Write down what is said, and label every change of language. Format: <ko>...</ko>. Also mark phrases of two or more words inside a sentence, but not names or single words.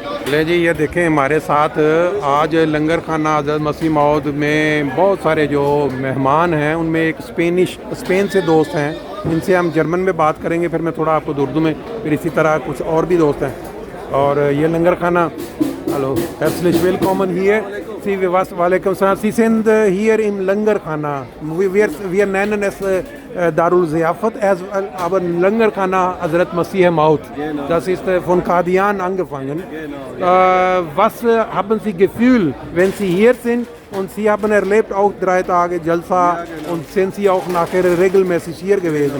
<ur>لے جی یہ دیکھیں ہمارے ساتھ آج لنگر خانہ حضرت مسیح موعود میں بہت سارے جو مہمان ہیں, ان میں ایک اسپین سے دوست ہیں, ان سے ہم جرمن میں بات کریں گے, پھر میں تھوڑا آپ کو اردو میں, پھر اسی طرح کچھ اور بھی دوست ہیں. اور یہ لنگر خانہ,</ur> <de>hallo, herzlich willkommen hier.</de> <ar>وعليكم السلام.</ar> <de>Sie sind hier im Langerkhana. Wir nennen es Darul Ziyafat, aber Langerkhana Hazrat Masih Maud. Das ist von Qadian angefangen. Was haben Sie Gefühl, wenn Sie hier sind und Sie haben erlebt auch 3 Tage Jalsa und sind Sie auch nachher regelmäßig hier gewesen?</de>